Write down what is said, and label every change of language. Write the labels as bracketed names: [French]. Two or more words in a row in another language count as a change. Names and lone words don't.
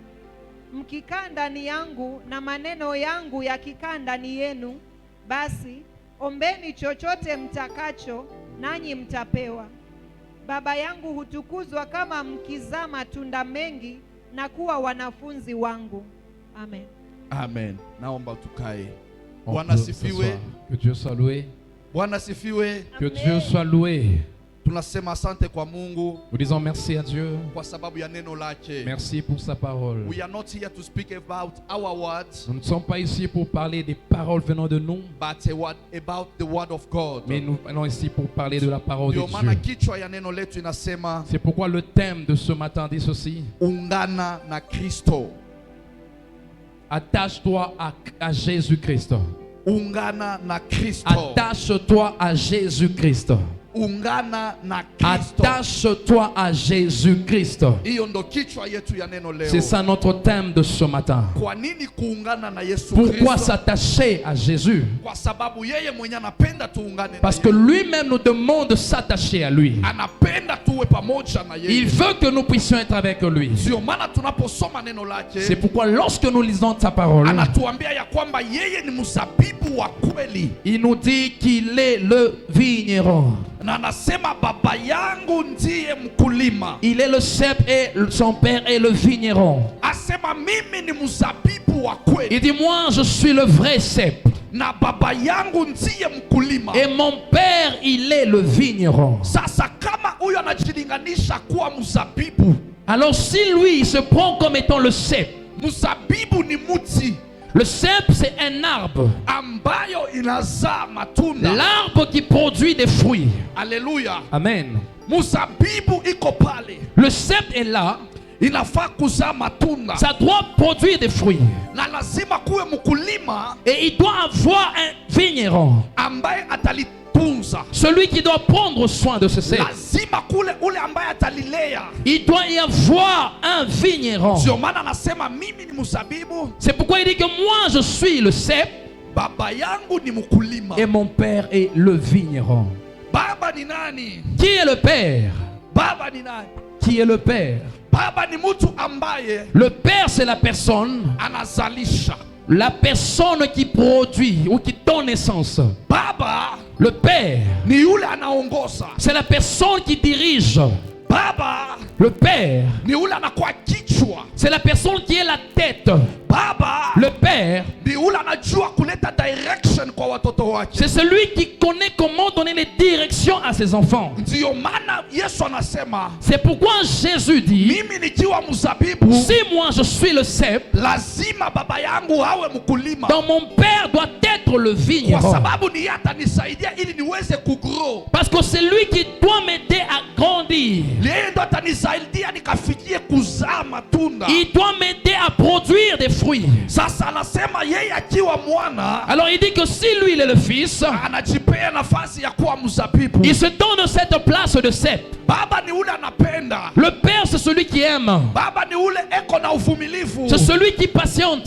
[Swahili] Mkikaa ndani yangu na maneno yangu yakikaa ndani yenu, basi ombeni chochote mtakacho, nanyi mtapewa. Baba yangu hutukuzwa kama mkizaa matunda mengi na kuwa wanafunzi wangu. Amen. Amen. Naomba tukae. [French] On [Swahili] Bwana [French] peut [Swahili] sifiwe. [French] s'asseoir. Que Dieu soit loué. [Swahili] Bwana sifiwe. [French] Que Dieu soit loué. [Swahili] Tunasema asante kwa Mungu [French] Nous disons merci à Dieu. [Swahili] kwa sababu ya neno lake. [French] Merci pour sa parole. [English] We are not here to speak about our words, [French] Nous ne sommes pas ici pour parler des paroles venant de nous, [English] but about the word of God. [French] mais nous venons ici pour parler de la parole de [Swahili] Ndio maana [French] Dieu. [Swahili] kichwa ya neno letu inasema [French] C'est pourquoi le thème de ce matin dit ceci. [Swahili] ungana na Kristo. [French] Attache-toi à Jésus-Christ. [Swahili] Ungana na Kristo. [French] Attache-toi à Jésus-Christ. [Swahili] Ungana na Kristo. [French] Attache-toi à Jésus-Christ. [Swahili] Hiyo ndo kichwa yetu ya neno leo. [French] C'est ça notre thème de ce matin. [Swahili] Kwa nini kuungana na Yesu [French] Pourquoi [Swahili] Kristo? [French] s'attacher à Jésus? [Swahili] Kwa sababu yeye mwenye anapenda tuungane na [French] Parce que [Swahili] yeye. [French] lui-même nous demande de s'attacher à lui. [Swahili] Anapenda tuwe pamoja na yeye. [French] Il veut que nous puissions être avec lui. [Swahili] Ndio maana tunaposoma neno lake [French] C'est pourquoi lorsque nous lisons sa parole, [Swahili] anatuambia ya kwamba yeye ni mzabibu wa kweli, [French] il nous dit qu'il est le vigneron. [Swahili] na anasema baba yangu ndiye mkulima. [French] Il est le cep et son père est le vigneron. [Swahili] Asema mimi ni mzabibu wa kweli, [French] Il dit moi je suis le vrai cep [Swahili] na baba yangu ndiye mkulima. [French] et mon père il est le vigneron. [Swahili] Sasa kama huyo anajilinganisha kuwa mzabibu, [French] Alors si lui il se prend comme étant le cep, [Swahili] mzabibu ni mti [French] le cep c'est un arbre, [Swahili] ambayo inazaa matunda. [French] l'arbre qui produit des fruits. [Swahili] Haleluya. Amen. Mzabibu iko pale, [French] Le cep est là, [Swahili] inafaa kuzaa matunda, [French] ça doit produire des fruits. [Swahili] na lazima kuwe mkulima [French] Et il doit avoir un vigneron, [Swahili] ambaye atalitunza. [French] celui qui doit prendre soin de ce cep. [Swahili] Lazima kule ule ambaye atalilea. [French] Il doit y avoir un vigneron. [Swahili] Ndio maana anasema mimi ni mzabibu, [French] C'est pourquoi il dit que moi je suis le cep [Swahili] baba yangu ni mkulima. [French] et mon père est le vigneron. [Swahili] Baba ni nani? [French] Qui est le père? [Swahili] Baba ni nani? [French] Qui est le père? [Swahili] Baba ni mtu ambaye [French] Le père, c'est la personne, [Swahili] anazalisha. [French] la personne qui produit ou qui donne naissance. [Swahili] Baba [French] Le père, [Swahili] ni yule anaongoza. [French] c'est la personne qui dirige. [Swahili] Baba [French] Le père, [Swahili] ni yule anakuwa kichwa. [French] c'est la personne qui est la tête. [Swahili] Baba [French] Le père, [Swahili] ni yule anajua kuleta direction kwa watoto wake. [French] c'est celui qui connaît comment donner les directions à ses enfants. [Swahili] Ndio maana Yesu anasema [French] C'est pourquoi Jésus dit, [Swahili] mimi nikiwa mzabibu, [French] si moi je suis le cep, [Swahili] lazima baba yangu awe mkulima, [French] donc mon père doit être le [Swahili] kwa [French] vigneron. [Swahili] sababu ni yeye atanisaidia ili niweze kugrow. [French] Parce que c'est lui qui doit m'aider à grandir. [Swahili] Yeye ndo atanisaidia nikafikie kuzaa matunda. [French] Il doit m'aider à produire des fruits. [Swahili] Sasa anasema yeye akiwa mwana [French] Alors il dit que si lui il est le fils, [Swahili] anajipea nafasi ya kuwa mzabibu. [French] il se donne cette place de cep. [Swahili] Baba ni ule anapenda. [French] Le père, c'est celui qui aime. [Swahili] Baba ni ule eko na uvumilivu. [French] C'est celui qui patiente.